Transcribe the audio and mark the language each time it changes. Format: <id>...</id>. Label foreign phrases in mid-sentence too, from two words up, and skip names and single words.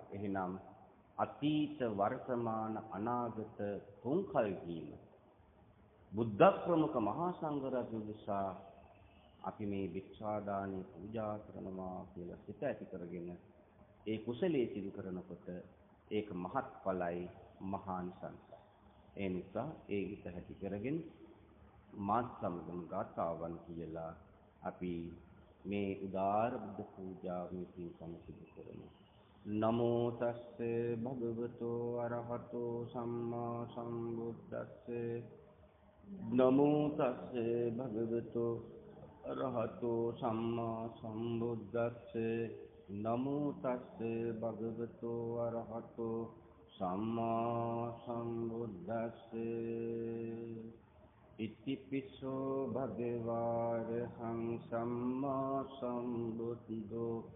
<si>එහෙනම් අතීත වර්තමාන අනාගත තුන් කල්හීම බුද්ධ ප්‍රමුඛ මහා සංඝරත්නය නිසා අපි මේ භික්ෂාදානය පූජා කරනවා කියලා සිත ඇති කරගෙන ඒ කුසලයේ සිදු කරනකොට ඒක මහත්ඵලයි මහානිසංසයි. ඒ නිසා ඒ හිත ඇති කරගෙන මාත් සමගම ගාථාවන් කියලා අපි මේ උදාාර බුද්ධ පූජාවේ පින්කම සිදු කරමු.</si> <pi>නමෝ තස්සේ භගවතෝ අරහතෝ සම්මා සම්බුද්දස්සේ නමෝ තස්සේ භගවතෝ අරහතෝ සම්මා සම්බුද්දස්සේ නමෝ තස්සේ භගවතෝ අරහතෝ සම්මා සම්බුද්දස්සේ ඉතිපිසෝ භගවාරහං සම්මා සම්බුද්ධෝ</pi>